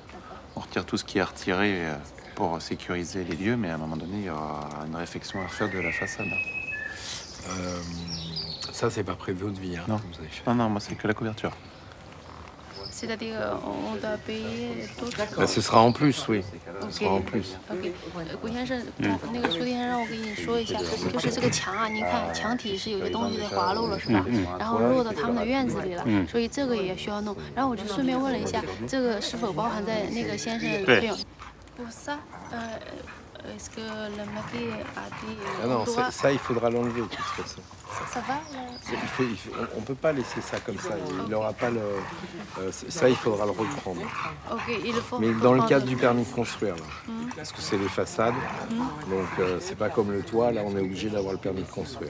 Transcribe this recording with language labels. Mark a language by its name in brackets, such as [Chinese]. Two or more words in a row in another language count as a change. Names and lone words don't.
[French] On retire tout ce qui est retiré pour sécuriser les lieux, mais à un moment donné, il y aura une réflexion à faire de la façade. Ça, c'est pas prévu au devis, hein, non. Que vous avez fait. Non, moi, c'est que la couverture. C'est-à-dire, on doit payer tout. Ce sera en plus, oui. Ce sera en plus. [Chinese] OK， 顾先生，那个苏先生让我跟你说一下，就是这个墙啊，您看墙体是有些东西在滑落了，是吧？然后落到他们的院子里了，所以这个也需要弄。然后我就顺便问了一下，这个是否包含在那个先生的费用 ？ [French] Pour ça, est-ce que le mari a dit Ah non, ça, il faudra l'enlever de toute façon. Ça va on ne peut pas laisser ça comme ça. Il n'aura pas le... ça, il faudra le reprendre. OK, il faut... Mais dans le cadre du permis de construire, là, parce que c'est les façades, donc c'est pas comme le toit, là, on est obligé d'avoir le permis de construire.